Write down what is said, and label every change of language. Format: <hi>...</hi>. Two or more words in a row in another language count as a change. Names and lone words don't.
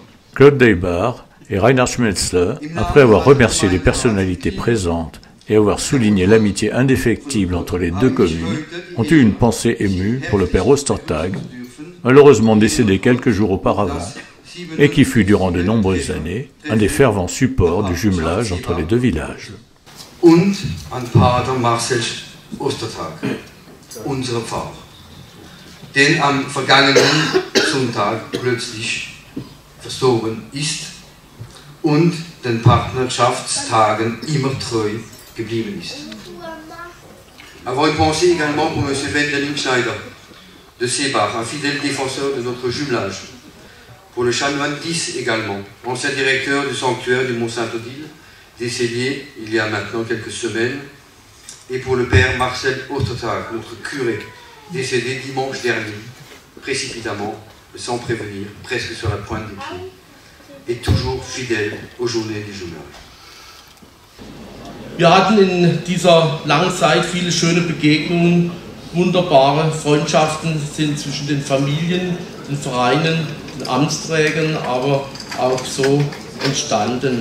<fr>Claude Deibach et Reinhard Schmetzler, après avoir remercié les personnalités présentes et avoir souligné l'amitié indéfectible entre les deux communes, ont eu une pensée émue pour le père Ostertag, malheureusement décédé quelques jours auparavant, et qui fut durant de nombreuses années un des fervents supports du jumelage entre les deux villages.</fr> <de>Und an Pater Marcel Ostertag, unser Pfarrer, den am vergangenen Sonntag plötzlich verstorben ist und den Partnerschaftstagen immer treu geblieben ist.</de> <fr>Avoir une pensée également pour M. Wendelin Schneider de Zébar, un fidèle défenseur de notre jumelage. Pour le chanoine 10 également, ancien directeur du sanctuaire du Mont-Saint-Odile, décédé il y a maintenant quelques semaines. Et pour le père Marcel Ostertag, notre curé, décédé dimanche dernier, précipitamment, sans prévenir, presque sur la pointe des pieds, et toujours fidèle aux journées du jumelage.</fr> <de>Wir hatten in dieser langen Zeit viele schöne Begegnungen, wunderbare Freundschaften sind zwischen den Familien, den Vereinen, den Amtsträgern, aber auch entstanden.</de>